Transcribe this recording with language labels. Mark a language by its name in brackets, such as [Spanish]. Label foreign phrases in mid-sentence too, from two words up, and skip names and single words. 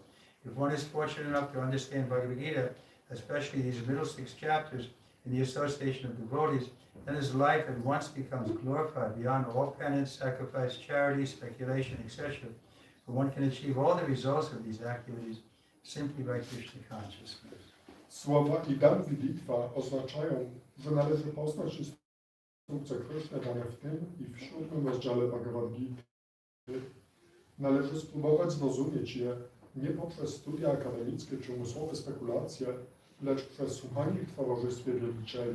[English] If one is fortunate enough to understand Bhagavad Gita, especially these middle 6 chapters, in the association of devotees, then his life at once becomes glorified beyond all penance, sacrifice, charity, speculation, etc. For one can achieve all the results of these activities simply by Krishna consciousness. [Polish] Słowa [Sanskrit] इदं विदित्वा [Polish] oznaczają, że należy poznać instrukcje Kryszny dane w tym i w 7. rozdziale Bhagavad Gity. Należy spróbować zrozumieć je nie poprzez studia akademickie czy umysłowe spekulacje, lecz przez słuchanie ich w towarzystwie wielbicieli.